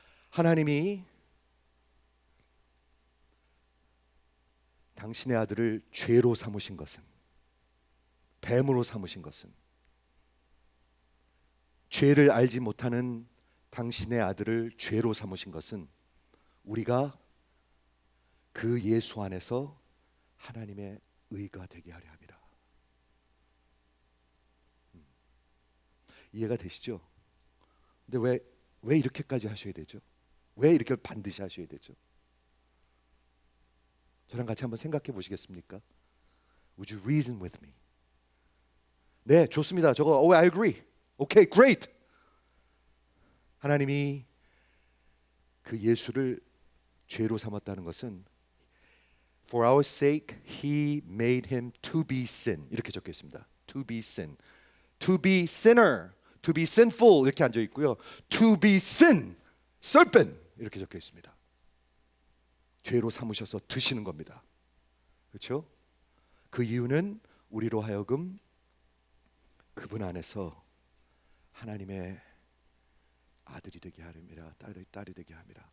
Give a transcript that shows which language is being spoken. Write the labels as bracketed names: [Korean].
[Korean] 하나님이 당신의 아들을 죄로 삼으신 것은, 뱀으로 삼으신 것은, 죄를 알지 못하는 당신의 아들을 죄로 삼으신 것은 우리가 그 예수 안에서 하나님의 의가 되게 하려 함이라. 이해가 되시죠? 근데 왜 이렇게까지 하셔야 되죠? 왜 이렇게 반드시 하셔야 되죠? 저랑 같이 한번 생각해 보시겠습니까? [English] Would you reason with me? [Korean] 네, 좋습니다. 저거 [English] I agree. Okay, great. [Korean] 하나님이 그 예수를 죄로 삼았다는 것은 [English] For our sake he made him to be sin. [Korean] 이렇게 적혀 있습니다. [English] To be sin. To be sinner. To be sinful [Korean] 이렇게 앉아 있고요. [English] To be sin. [Korean] serpent 이렇게 적혀 있습니다. 죄로 삼으셔서 드시는 겁니다. 그렇죠? 그 이유는 우리로 하여금 그분 안에서 하나님의 아들이 되게 하림이라, 딸이 되게 함이라.